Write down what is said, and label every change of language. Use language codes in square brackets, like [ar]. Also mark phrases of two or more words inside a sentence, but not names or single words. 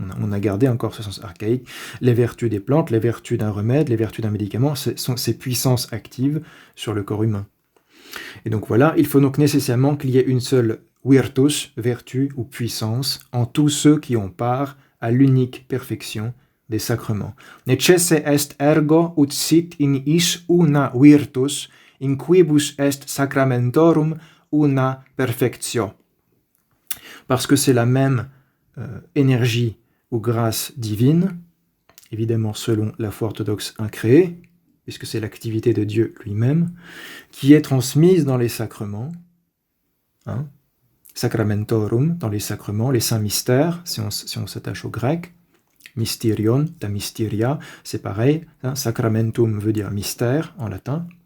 [fr] On a gardé encore ce sens archaïque. Les vertus des plantes, les vertus d'un remède, les vertus d'un médicament, sont ces puissances actives sur le corps humain. Et donc voilà, il faut donc nécessairement qu'il y ait une seule virtus, vertu ou puissance, en tous ceux qui ont part à l'unique perfection des sacrements. [la] Necesse est ergo ut sit in is una virtus, in quibus est sacramentorum una perfectio. [fr] Parce que c'est la même énergie ou grâce divine, évidemment selon la foi orthodoxe incréée, puisque c'est l'activité de Dieu lui-même, qui est transmise dans les sacrements, hein, sacramentorum, dans les sacrements, les saints mystères, si on s'attache au grec, [el] mysterion, ta mysteria, [fr] c'est pareil, hein, sacramentum veut dire mystère en latin.